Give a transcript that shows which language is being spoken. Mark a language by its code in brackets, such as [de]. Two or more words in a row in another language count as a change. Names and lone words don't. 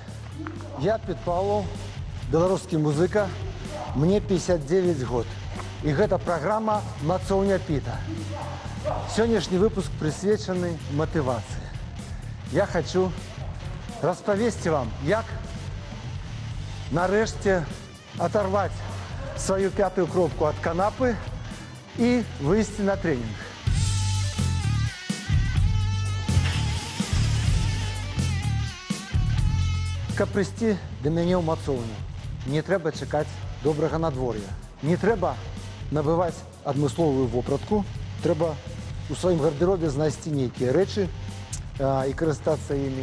[be] Я Піт Паўлов, беларускі музыка, мне 59 год. І гэта праграма «Мацоўня Піта». Сённяшні выпуск прысвечаны матывацыі. Я хочу распавесці вам, як нарэшце [ru] оторвать свою пятую [be] кропку от канапы [ru] и выйти на тренинг. [be] Каб прыйсці да мяне ў мацоўню, не трэба чакаць добрага надвор'я. Не трэба набываць адмысловую вопратку, трэба у сваім гардэробе знайсці нейкія рэчы і карыстацца імі.